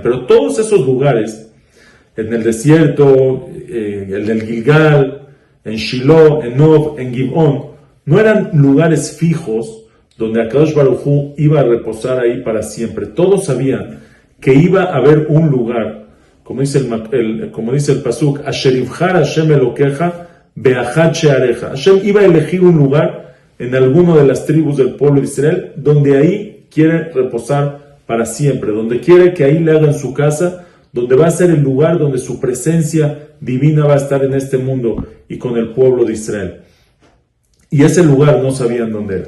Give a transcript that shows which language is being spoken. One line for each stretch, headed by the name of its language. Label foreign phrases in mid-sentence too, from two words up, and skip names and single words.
Spanish: Pero todos esos lugares, en el desierto, el del Gilgal, en Shiloh, en Nob, en Gibón, no eran lugares fijos donde
Hebrew: הקדוש ברוך הוא
Spanish: iba a reposar ahí para siempre. Todos sabían que iba a haber un lugar, como dice el pasuk,
Hebrew: אשר יבחר השם אלקיך באחד שעריך.
Spanish: Hashem iba a elegir un lugar en alguno de las tribus del pueblo de Israel, donde ahí quiere reposar para siempre, donde quiere que ahí le hagan su casa, donde va a ser el lugar donde su presencia divina va a estar en este mundo y con el pueblo de Israel. Y ese lugar no sabían dónde era.